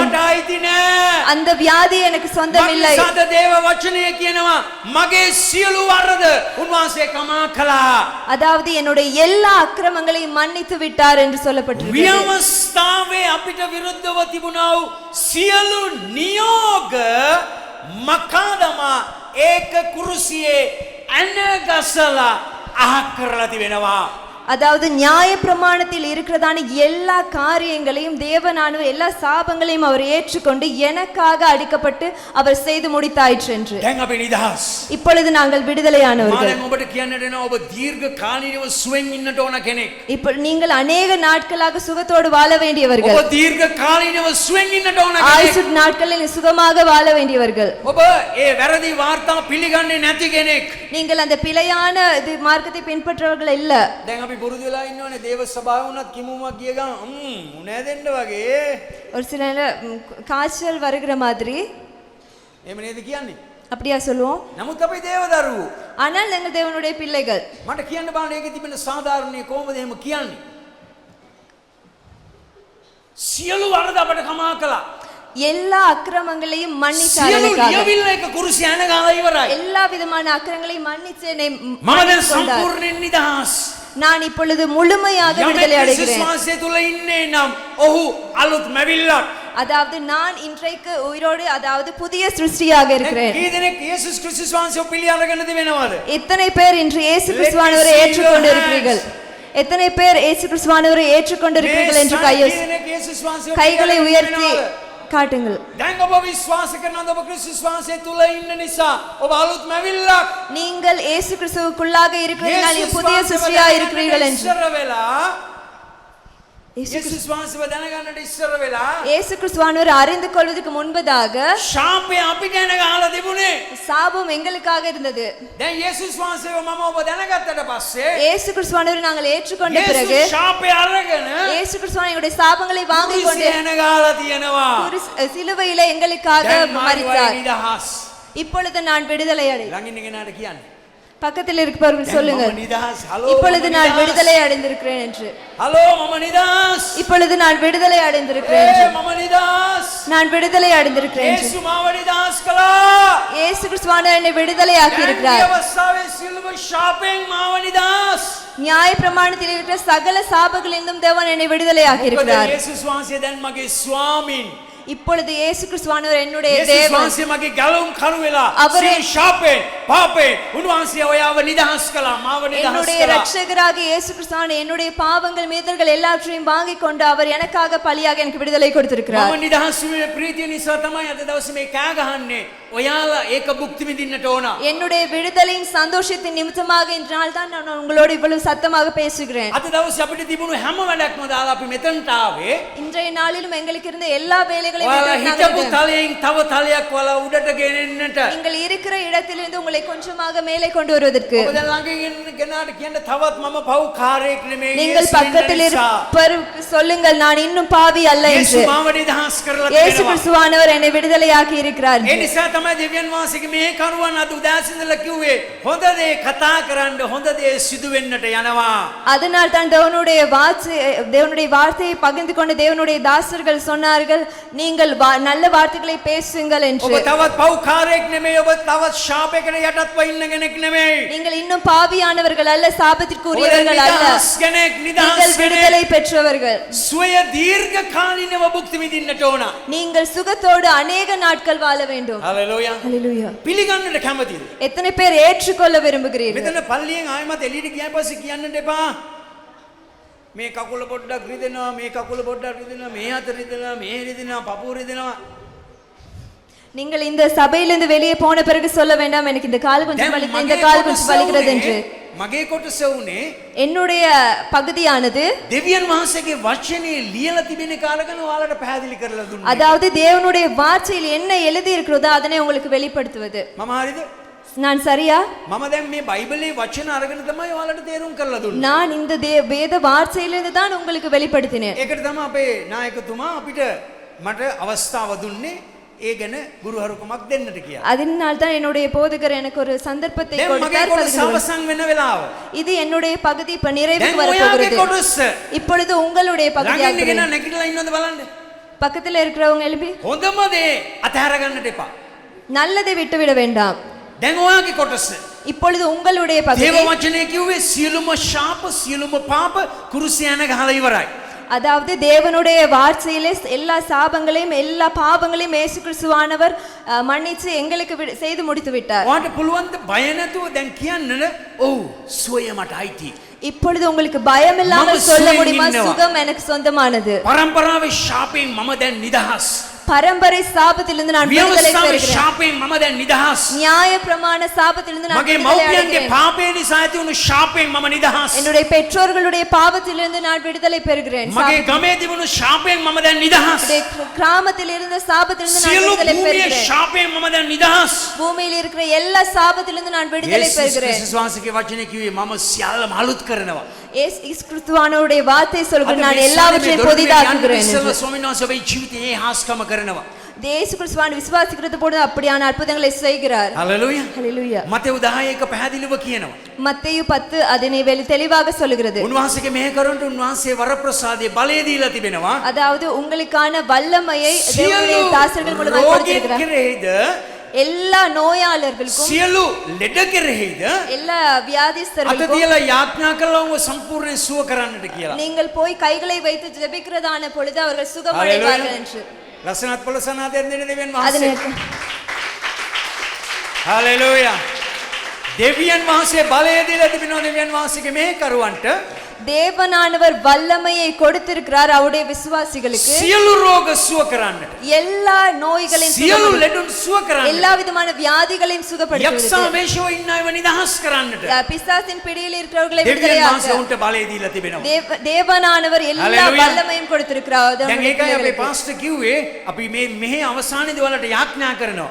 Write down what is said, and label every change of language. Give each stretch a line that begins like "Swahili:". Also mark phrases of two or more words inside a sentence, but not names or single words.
Sinhala: මට අයිති නෑ.
Tamil: அந்த வியாதி எனக்கு சொந்தம் இல்லை.
Sinhala: මක්සද දේව වචනය කියනවා මගේ සියලු වරද උන්වහන්සේ කමා කළා.
Tamil: அதாவது என்னுடைய எல்லா அக்கிரமங்களையும் மன்னித்து விட்டார் என்று சொல்லப்பட்டிருக்கிறது.
Sinhala: ව්‍යවස්ථාවේ අපිට විරුද්ධව තිබුණා වූ සියලු නියෝග මකාදමා ඒක කුරුසියේ ඇනගසලා අහක් කරලා තිබෙනවා.
Tamil: அதாவது நியாய பிரமாணத்தில் இருக்கிறதான எல்லா காரியங்களையும் தேவனானவர் எல்லா சாபங்களையும் அவர் ஏற்றுக்கொண்டு எனக்காக அடிக்கப்பட்டு அவர் செய்து முடித்தாயிற்று என்று.
Sinhala: දැන් අපි නිදහස්.
Tamil: இப்பொழுது நாங்கள் விடுதலையானவர்கள்.
Sinhala: මම ඔබට කියන්නට එනවා ඔබ දීර්ඝ කාලීනව සුවෙන් ඉන්නට ඕන කෙනෙක්.
Tamil: இப்போ நீங்கள் அநேக நாட்களாக சுகத்தோடு வாழ வேண்டியவர்கள்.
Sinhala: ඔබ දීර්ඝ කාලීනව සුවෙන් ඉන්නට ඕන කෙනෙක්.
Tamil: ஆயுசு நாட்களில் சுகமாக வாழ வேண்டியவர்கள்.
Sinhala: ඔබ ඒ වැරදි වාර්තා පිළිගන්නේ නැති කෙනෙක්.
Tamil: நீங்கள் அந்த பிழையான மார்க்கத்தை பின்பற்றவர்கள் இல்ல.
Sinhala: දැන් අපි පුරුදු වෙලා ඉන්නවනේ දේව සභාව වුණත් කිමුමක් ගිය ගමන් උනේ දෙන්න වගේ.
Tamil: ஒரு சில காய்ச்சல் வருகிற மாதிரி
Sinhala: එහෙම නේද කියන්නේ?
Tamil: அப்படியா சொல்லுவோம்.
Sinhala: නමුත් අපි දේවදරුවෝ. ஆனால் நாங்கள் தேவனுடைய பிள்ளைகள். මට කියන්න බෑ මේකේ තිබෙන සාධාරණේ කොහොමද එහෙම කියන්නේ? සියලු වරද අපට කමා කළා.
Tamil: எல்லா அக்கிரமங்களையும் மன்னித்தார்
Sinhala: සියලු
Tamil: எனக்காக.
Sinhala: ලියවිල්ල එක කුරුසිය ඇනගාලා ඉවරයි.
Tamil: எல்லா விதமான அக்கிரமங்களையும் மன்னித்து என்னை
Sinhala: මම දැන්
Tamil: கொண்டார்.
Sinhala: සම්පූර්ණයෙන් නිදහස්.
Tamil: நான் இப்பொழுது முழுமையாக விடுதலை அடைகிறேன்.
Sinhala: විශ්වාසය තුල ඉන්නේ නම් ඔහු අලුත් මැවිල්ලක්.
Tamil: அதாவது நான் இன்றைக்கு உயிரோடு அதாவது புதிய சிருஷ்டியாக இருக்கிறேன்.
Sinhala: කී දෙනෙක් යේසුස් ක්‍රිස්තුස් වහන්සේ පිළි අරගෙන තිබෙනවද?
Tamil: எத்தனை பேர் இன்று இயேசு கிறிஸ்துவானவரை ஏற்றுக்கொண்டிருக்கிறீர்கள்? எத்தனை பேர் இயேசு கிறிஸ்துவானவரை ஏற்றுக்கொண்டிருக்கிறீர்கள் என்று கைகளை உயர்த்தி காட்டுங்கள்.
Sinhala: දැන් ඔබ විශ්වාස කරනවද ඔබ ක්‍රිස්තුස් වහන්සේ තුල ඉන්න නිසා ඔබ අලුත් මැවිල්ලක්?
Tamil: நீங்கள் இயேசு கிறிஸ்துவுக்குள்ளாக இருக்கிறீர்கள், நீங்கள் புதிய சிருஷ்டியாக இருக்கிறீர்கள் என்று.
Sinhala: යේසුස් වහන්සේව දැනගන්නට ඉස්සර වෙලා
Tamil: இயேசு கிறிஸ்துவானவரை அறிந்து கொள்வதற்கு முன்பதாக
Sinhala: ශාපය අපි ගැන ගහලා තිබුණේ.
Tamil: சாபம் எங்களுக்காக இருந்தது.
Sinhala: දැන් යේසුස් වහන්සේව මම ඔබ දැනගත්තට පස්සේ
Tamil: இயேசு கிறிஸ்துவானவரை நாங்கள் ஏற்றுக்கொண்ட பிறகு
Sinhala: යේසුස් ශාපය අරගෙන
Tamil: இயேசு கிறிஸ்துவானவருடைய சாபங்களை வாங்கிக் கொண்டு
Sinhala: ගැන ගහලා තියෙනවා.
Tamil: சிலுவையிலே எங்களுக்காக மரித்தார்.
Sinhala: නිදහස්.
Tamil: இப்பொழுது நான் விடுதலை அடைந்தேன்.
Sinhala: ළඟින් ඉගෙනාට කියන්නේ
Tamil: பக்கத்தில் இருப்பவர்கள் சொல்லுங்கள்,
Sinhala: නිදහස්. හලෝ
Tamil: இப்பொழுது நான் விடுதலை அடைந்திருக்கிறேன் என்று.
Sinhala: හලෝ මම නිදහස්.
Tamil: இப்பொழுது நான் விடுதலை அடைந்திருக்கிறேன் என்று.
Sinhala: මම නිදහස්.
Tamil: நான் விடுதலை அடைந்திருக்கிறேன் என்று.
Sinhala: යේසු මාව නිදහස් කළා.
Tamil: இயேசு கிறிஸ்துவானவர் என்னை விடுதலை ஆக்கி இருக்கிறார்.
Sinhala: අවස්ථාවේ සියලුම ශාපයෙන් මාව නිදහස්.
Tamil: நியாய பிரமாணத்தில் இருக்கிற சகல சாபங்களிலிருந்தும் தேவன் என்னை விடுதலை ஆக்கி இருக்கிறார்.
Sinhala: යේසුස් වහන්සේ දැන් මගේ ස්වාමීන්.
Tamil: இப்பொழுது இயேசு கிறிஸ்துவானவர் என்னுடைய
Sinhala: යේසුස්
Tamil: தேவன்.
Sinhala: වහන්සේ මගේ ගැලවුම් කරු වෙලා அவரே සියලු ශාපයෙන් පාපයෙන් උන්වහන්සේ ඔයාව නිදහස් කළා. මාව නිදහස්
Tamil: என்னுடைய
Sinhala: කළා.
Tamil: இரட்சகராக இயேசு கிறிஸ்துவானவர் என்னுடைய பாவங்கள் மீதல்கள் எல்லாவற்றையும் வாங்கிக் கொண்டு அவர் எனக்காக பலியாக எனக்கு விடுதலை கொடுத்திருக்கிறார்.
Sinhala: මම නිදහස් වීමේ ප්‍රීතිය නිසා තමයි අද දවසේ මේ කෑ ගහන්නේ. ඔයාලා ඒක භුක්ති විඳින්නට ඕන.
Tamil: என்னுடைய விடுதலையின் சந்தோஷத்தின் நிமித்தமாக இன்றால் தான் நான் உங்களோடு இவ்வளவு சத்தமாக பேசுகிறேன்.
Sinhala: අද දවසේ අපිට තිබුණු හැම වැඩක්ම දාලා අපි මෙතනට ආවේ.
Tamil: இன்றைய நாளிலும் எங்களுக்கு இருந்த எல்லா வேலைகளையும்
Sinhala: ඔයාලා
Tamil: விட்டு
Sinhala: හිටපු
Tamil: நாங்கள்
Sinhala: තලයෙන් තව තලයක් ඔයාලා උඩට ගෙනෙන්නට.
Tamil: நீங்கள் இருக்கிற இடத்திலிருந்து உங்களை கொஞ்சமாக மேலே கொண்டு வருவதற்கு
Sinhala: ඔබ දැන් ළඟ ඉන්න කෙනාට කියන්න තවත් මම පව්කාරයෙක් නෙමෙයි.
Tamil: நீங்கள் பக்கத்தில் இருப்பவருக்கு சொல்லுங்கள் நான் இன்னும் பாவி அல்ல என்று.
Sinhala: යේසු මාව නිදහස් කරලා
Tamil: இயேசு
Sinhala: තියෙනවා.
Tamil: கிறிஸ்துவானவர் என்னை விடுதலையாக்கி இருக்கிறார்.
Sinhala: ඒ නිසා තමයි දෙවියන් වහන්සේගේ මේ කරුවන් අද උදාසින්දලා කිව්වේ හොඳ දේ කතා කරන්න හොඳ දේ සිදු වෙන්නට යනවා.
Tamil: அதனால் தான் தேவனுடைய வார்த்தையை பகிர்ந்து கொண்டு தேவனுடைய தாசர்கள் சொன்னார்கள் நீங்கள் நல்ல வார்த்தைகளை பேசுங்கள் என்று.
Sinhala: ඔබ තවත් පව්කාරයෙක් නෙමෙයි. ඔබ තවත් ශාපයකට යටත්ව ඉන්න කෙනෙක් නෙමෙයි.
Tamil: நீங்கள் இன்னும் பாவியானவர்கள் அல்ல, சாபத்திற்குரியவர்கள் அல்ல.
Sinhala: නිදහස් කෙනෙක්
Tamil: நீங்கள் விடுதலை பெற்றவர்கள்.
Sinhala: සුවය දීර්ඝ කාලිනව භුක්ති විඳින්නට ඕන.
Tamil: நீங்கள் சுகத்தோடு அநேக நாட்கள் வாழ வேண்டும்.
Sinhala: හලෙලූයා.
Tamil: ஹalleluya.
Sinhala: පිළිගන්නට කැමතිද?
Tamil: எத்தனை பேர் ஏற்றுக்கொள்ள விரும்புகிறீர்கள்?
Sinhala: මෙතන පල්ලියෙන් ආයෙමත් එළියට ගියාන් පස්සේ කියන්නට එපා. මේ කකුල පොඩ්ඩක් රිදෙනවා, මේ කකුල පොඩ්ඩක් රිදෙනවා, මේ අත රිදෙනවා, මේ රිදෙනවා, පපුව රිදෙනවා.
Tamil: நீங்கள் இந்த சபையிலிருந்து வெளியே போன பிறகு சொல்ல வேண்டாம் எனக்கு இந்த கால் கொஞ்சம் வலிக்குது, இந்த கால் கொஞ்சம் வலிக்கிறது என்று.
Sinhala: මගේ කොටස උනේ
Tamil: என்னுடைய பகுதியானது
Sinhala: දෙවියන් වහන්සේගේ වචනේ ලියලා තිබෙන කාලකන ඔයාලට පැහැදිලි කරලා දුන්නා.
Tamil: அதாவது தேவனுடைய வார்த்தையில் என்ன எழுதி இருக்கிறதோ அதனை உங்களுக்கு வெளிப்படுத்துவது.
Sinhala: මම හරිද?
Tamil: நான் சரியா?
Sinhala: මම දැන් මේ බයිබලයේ වචන අරගෙන තමයි ඔයාලට තේරුම් කරලා දුන්නේ.
Tamil: நான் இந்த வேத வார்த்தையிலிருந்து தான் உங்களுக்கு வெளிப்படுத்தினேன்.
Sinhala: ඒකට තමයි අපේ නායකතුමා අපිට මට අවස්ථාව දුන්නේ ඒ ගැන ගුරුහරුකමක් දෙන්නට කියලා.
Tamil: அதனால் தான் என்னுடைய போதகர் எனக்கு ஒரு சந்தர்ப்பத்தை
Sinhala: දැන් මගේ
Tamil: கொடுத்தார்.
Sinhala: කොටස අවසන් වෙන වෙලාව.
Tamil: இது என்னுடைய பகுதி இப்ப நிறைவுக்கு
Sinhala: දැන්
Tamil: வர
Sinhala: ඔයාගේ
Tamil: போகிறது.
Sinhala: කොටස
Tamil: இப்பொழுது உங்களுடைய
Sinhala: ළඟින්
Tamil: பகுதியாக
Sinhala: ඉගෙන නැගිටලා ඉන්නවද බලන්න.
Tamil: பக்கத்துல இருக்கிறவங்க எழுப்பி
Sinhala: හොඳම දේ අතහැර ගන්නට එපා.
Tamil: நல்லதை விட்டுவிட வேண்டாம்.
Sinhala: දැන් ඔයාගේ කොටස
Tamil: இப்பொழுது உங்களுடைய பகுதி
Sinhala: දේව වචනේ කිව්වේ සියලුම ශාප සියලුම පාප කුරුසියන ගහලා ඉවරයි.
Tamil: அதாவது தேவனுடைய வார்த்தையிலே எல்லா சாபங்களையும் எல்லா பாவங்களையும் இயேசு கிறிஸ்துவானவர் மன்னிச்சு எங்களுக்கு செய்து முடித்து விட்டார்.
Sinhala: ඔයාට පුළුවන් ද බය නැතුව දැන් කියන්න ඔව් සුවය මට අයිති.
Tamil: இப்பொழுது உங்களுக்கு பயம் இல்லாமல் சொல்ல முடியுமா சுகம் எனக்கு சொந்தமானது.
Sinhala: පරම්පරාවේ ශාපයෙන් මම දැන් නිදහස්.
Tamil: பரம்பரை சாபத்திலிருந்து நான் விடுதலை பெறுகிறேன்.
Sinhala: ශාපයෙන් මම දැන් නිදහස්.
Tamil: நியாய பிரமாண சாபத்திலிருந்து நான்
Sinhala: මගේ
Tamil: விடுதலை
Sinhala: මව්පියන්ගේ
Tamil: அடைகிறேன்.
Sinhala: පාපේ නිසා ඇති වුණු ශාපයෙන් මම නිදහස්.
Tamil: என்னுடைய பெற்றோர்களுடைய பாவத்திலிருந்து நான் விடுதலை பெறுகிறேன்.
Sinhala: මගේ ගමේ තිබුණු ශාපයෙන් මම දැන් නිදහස්.
Tamil: கிராமத்தில் இருந்த சாபத்திலிருந்து நான்
Sinhala: සියලු
Tamil: விடுதலை
Sinhala: භූමියේ
Tamil: பெறுகிறேன்.
Sinhala: ශාපයෙන් මම දැන් නිදහස්.
Tamil: பூமியில் இருக்கிற எல்லா சாபத்திலிருந்து நான் விடுதலை பெறுகிறேன்.
Sinhala: යේසුස් වහන්සේගේ වචනේ කිව්වේ මම සියල්ලම අලුත් කරනවා.
Tamil: இயேசு கிறிஸ்துவானவருடைய வார்த்தை சொல்கிறது நான் எல்லாவற்றையும் புதிதாக்குகிறேன்.
Sinhala: ඉස්සෙල්ලා ස්වාමීන් වහන්සේ ඔබේ ජීවිතයේ හාස්කම කරනවා.
Tamil: இயேசு கிறிஸ்துவான் விசுவாசிக்கிறது போது அப்படியான அற்புதங்களை செய்கிறார்.
Sinhala: හලෙලූයා.
Tamil: ஹalleluya.
Sinhala: මතෙව් 10:1 පැහැදිලිව කියනවා.
Tamil: மத்தேயு 10 அதனை தெளிவாக சொல்கிறது.
Sinhala: උන්වහන්සේගේ මෙහෙකරුන්ට උන්වහන්සේ වරප්‍රසාදයේ බලය දීලා තිබෙනවා.
Tamil: அதாவது உங்களுக்கான வல்லமையை தேவனுடைய தாசர்கள் மூலமாக கொடுத்திருக்கிறார்.
Sinhala: කෙරෙහිද
Tamil: எல்லா நோயாளர்களுக்கும்
Sinhala: සියලු ලෙඩ කෙරෙහිද
Tamil: எல்லா
Sinhala: අත
Tamil: வியாதிஸ்தர்களுக்கும்
Sinhala: තියලා යාඥා කළා උඹ සම්පූර්ණයෙන් සුව කරන්නට කියලා.
Tamil: நீங்கள் போய் கைகளை வைத்து ஜெபிக்கிறதான பொழுது அவர்கள் சுகமடைவார்கள் என்று.
Sinhala: ලස්සනත් පොළසනාතෙන් දෙන දෙවියන්
Tamil: அதனை
Sinhala: වහන්සේ. හalleluya. දෙවියන් වහන්සේ බලය දීලා තිබෙනවා දෙවියන් වහන්සේගේ මෙහෙකරුවන්ට.
Tamil: தேவனானவர் வல்லமையை கொடுத்திருக்கிறார் அவருடைய விசுவாசிகளுக்கு.
Sinhala: සියලු රෝග සුව කරන්නට.
Tamil: எல்லா நோய்களையும்
Sinhala: සියලු ලෙඩුන් සුව කරන්නට.
Tamil: எல்லா விதமான வியாதிகளையும்
Sinhala: යක්ෂා
Tamil: சுகப்படுத்துவது.
Sinhala: වේශව ඉන්න අයව නිදහස් කරන්නට.
Tamil: பிசாசின் பிடியில் இருக்கிறவர்களை
Sinhala: දෙවියන්
Tamil: விடுதலையாக்க
Sinhala: වහන්සේ උන්ට බලය දීලා තිබෙනවා.
Tamil: தேவனானவர் எல்லா Hallelujah. வல்லமையும் கொடுத்திருக்கிறார்.
Sinhala: දැන් ඒකයි අපේ පාස්ටර් කිව්වේ අපි මේ මෙහි අවසානයේදී වලට යාඥා කරනවා.